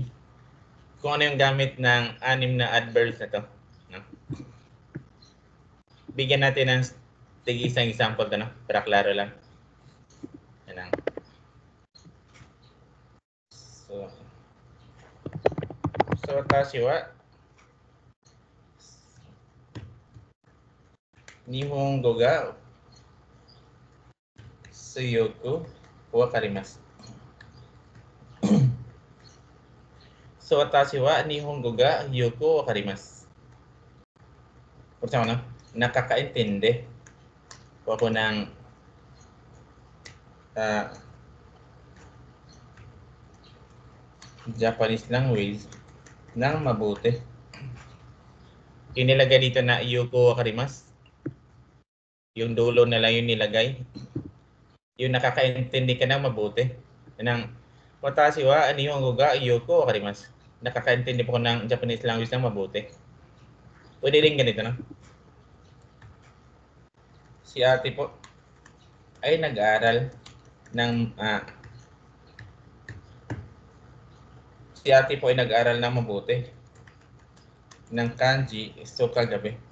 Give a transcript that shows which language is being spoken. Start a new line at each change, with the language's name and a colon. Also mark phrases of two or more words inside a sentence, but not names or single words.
Filipino: Kung ano yung gamit ng 6 na adverbs na to. No? Bigyan natin ng isang example to, no? Para klaro lang. Yan lang.
Japanese: So 私は日本語がすよく分かります. So 私は日本語がよく分かります.
Filipino: Pertama, no? Nakakaintindi po ako ng
English: Japanese language
Filipino: ng mabuti. Inilagay dito na
Japanese: よく分かります.
Filipino: Yung dulo na lang yung nilagay. Yung nakakaintindi ka ng mabuti.
Japanese: Ng 私は日本語がよく分かります.
Filipino: Nakakaintindi po ko ng
English: Japanese language
Filipino: ng mabuti. Pwede rin ganito, no? Si ate po ay nag-aaral ng mabuti ng kanji so kagabi.